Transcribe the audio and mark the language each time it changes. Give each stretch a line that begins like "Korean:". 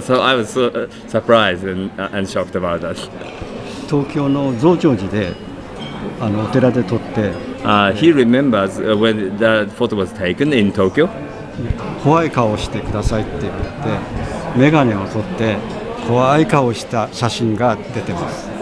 English: So I was so surprised and shocked about that.
Japanese: 東京の増上寺でお寺で撮って、
English: he remembers when that photo was taken in Tokyo.
Japanese: 怖い顔をしてくださいって言ってメガネを取って怖い顔をした写真が出てます。